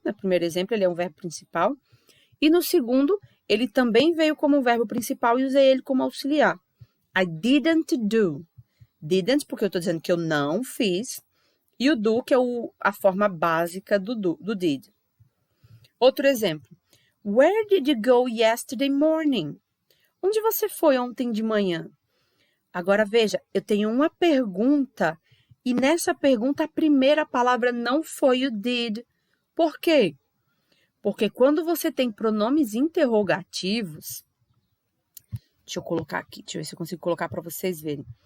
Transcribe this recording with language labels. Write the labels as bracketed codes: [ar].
[pt] No primeiro exemplo, ele é um verbo principal. E no segundo, ele também veio como um verbo principal e usei ele como auxiliar. [en] I didn't do. [pt] Didn't, porque eu estou dizendo que eu não fiz. E o do, que é a forma básica do did. Outro exemplo. [en] Where did you go yesterday morning? [pt] Onde você foi ontem de manhã? Agora, veja, eu tenho uma pergunta e nessa pergunta a primeira palavra não foi o did. Por quê? Porque quando você tem pronomes interrogativos, deixa eu colocar aqui, deixa eu ver se eu consigo colocar para vocês verem.